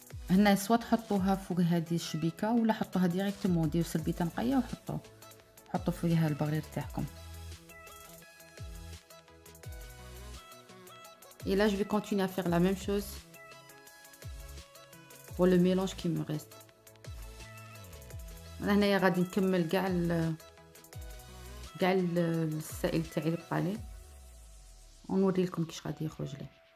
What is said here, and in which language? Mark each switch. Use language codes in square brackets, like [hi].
[ar] هنا سوا تحطوها فوق هذه الشبيكه ولا حطوها ديريكتومون ديروا سربيته نقيه وحطوا فيها البغرير تاعكم. [fr] Et là, je vais continuer à faire la même chose pour le mélange qui me reste. [ar] أنا هنايا غادي نكمل كاع السائل تاعي اللي بقى لي ونوري لكم كيش غادي يخرج لي.